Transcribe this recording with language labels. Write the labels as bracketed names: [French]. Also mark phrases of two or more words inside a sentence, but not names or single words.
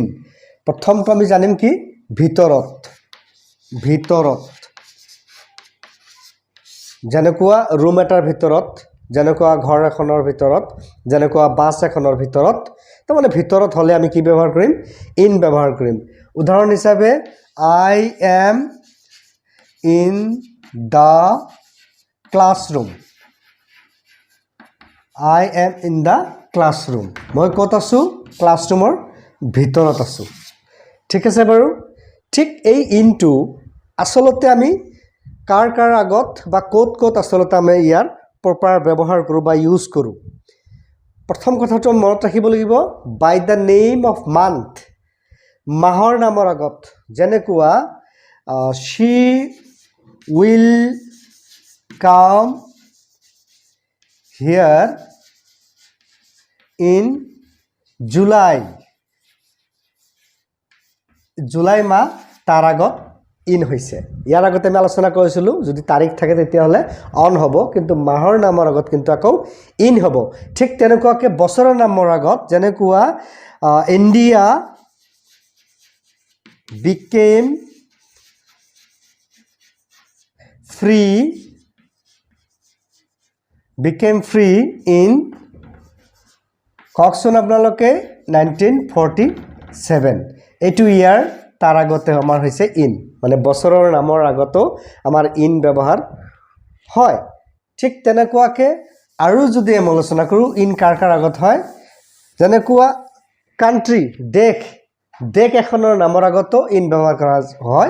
[Assamese] প্ৰথমটো আমি জানিম কি ভিতৰত, ভিতৰত যেনেকুৱা ৰুম এটাৰ ভিতৰত, যেনেকুৱা ঘৰ এখনৰ ভিতৰত, যেনেকুৱা বাছ এখনৰ ভিতৰত, তো মানে ভিতৰত হলে আমি কি ব্যৱহাৰ কৰিম ইন ব্যৱহাৰ কৰিম। উদাহৰণ হিচাপে [English] I am in the classroom, I am in the classroom, [Assamese] মই কত আছো ক্লাছৰুমৰ ভিতৰত আছো। ঠিক আছে বাৰু। ঠিক এই ইনটো আসলতে আমি কাৰ কাৰ আগত বা কত কত আসলতে আমি ইয়াৰ প্ৰপাৰ ব্যৱহাৰ কৰো বা ইউজ কৰো। প্ৰথম কথাটো মনত ৰাখিব লাগিব [English] by the name of month, [Assamese] মাহৰ নামৰ আগত, যেনেকুৱা [English] she will come here in July, [Assamese] জুলাই মাহ তাৰ আগত ইন হৈছে। ইয়াৰ আগতে আমি আলোচনা কৰিছিলোঁ যদি তাৰিখ থাকে তেতিয়াহ'লে অন হ'ব, কিন্তু মাহৰ নামৰ আগত কিন্তু আকৌ ইন হ'ব। ঠিক তেনেকুৱাকৈ বছৰৰ নামৰ আগত, যেনেকুৱা ইণ্ডিয়া [English] became free in [Assamese] কওকচোন আপোনালোকে 1947, এইটো ইয়াৰ তাৰ আগতে আমাৰ হৈছে ইন, মানে বছৰৰ নামৰ আগতো আমাৰ ইন ব্যৱহাৰ হয়। ঠিক তেনেকুৱাকৈ আৰু যদি আমি আলোচনা কৰোঁ ইন কাৰ কাৰ আগত হয়, যেনেকুৱা কাণ্ট্ৰি, দেশ, দেশ এখনৰ নামৰ আগতো ইন ব্যৱহাৰ কৰা হয়।